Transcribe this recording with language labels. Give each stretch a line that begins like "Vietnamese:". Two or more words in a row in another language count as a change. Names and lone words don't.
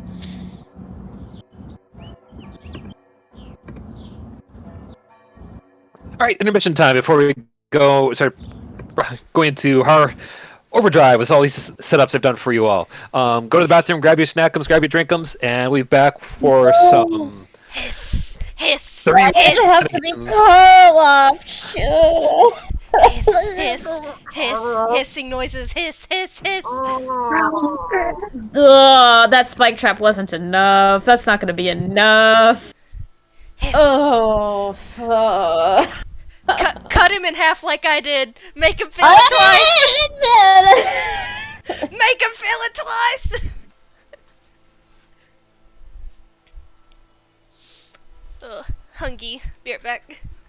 English: All right, intermission time before we start going into our overdrive with all these setups I've done for you all. Go to the bathroom, grab your snackums, grab your drinkums, and we'll be back for some Hiss, hiss, Three Why does it have to be seconds. Karloff? Shoo. hiss, hiss, hiss, hissing noises, hiss, hiss, hiss. Ugh, that spike trap wasn't enough. That's not gonna be enough. Hiss. Oh, fuck. Cut him in half like I did. Make him feel it twice. Make him feel it twice. Ugh, hungry. Be right back.